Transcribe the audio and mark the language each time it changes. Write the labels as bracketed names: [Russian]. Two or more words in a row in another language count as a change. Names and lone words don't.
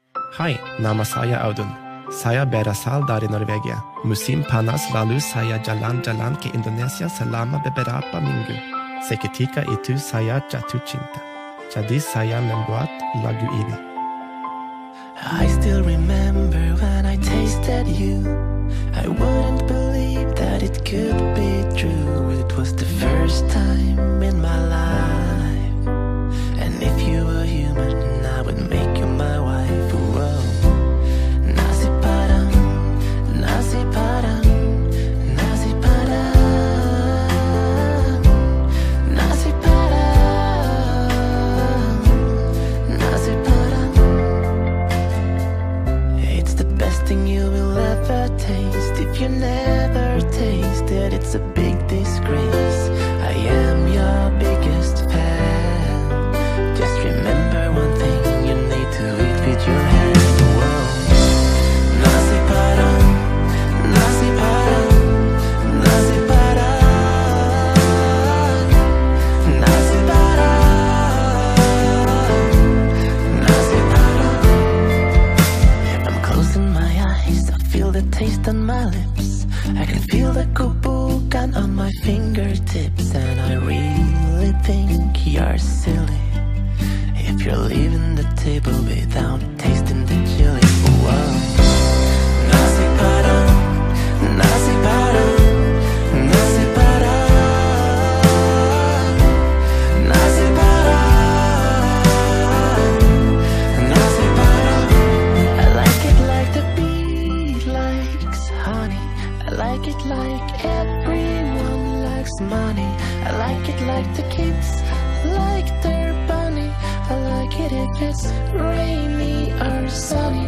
[Indonesian] Hai, nama saya Audun. Saya berasal dari Norwegia. Musim panas lalu saya jalan-jalan ke Indonesia selama beberapa minggu. Seketika itu saya jatuh cinta. Jadi saya membuat lagu ini. [English] I still remember when I tasted you. I wouldn't believe that it could be true. It was the first time in my life. And if you were human, I would make you my wife. Whoa. [Indonesian] Nasi padang, nasi padang, nasi padang, nasi padang, nasi padang. [English] It's the best thing you will ever taste. If you never tasted, it's a big disgrace. I am your biggest fan. Just remember one thing, you need to eat with your hands. Whoa. [Indonesian] Nasi padang, nasi padang, nasi padang, nasi padang, nasi padang. [English] I'm closing my eyes, I feel the taste on my lips. I can feel the kubukan on my fingertips. And I really think you're silly if you're leaving the table without tasting the chili. Whoa. [Indonesian] Nasi padang, nasi padang, nasi padang, nasi padang, nasi padang. [English] I like it like the bee likes honey. I like it like everyone likes money. I like it like the kids like their bunny. I like it if it's rainy or sunny.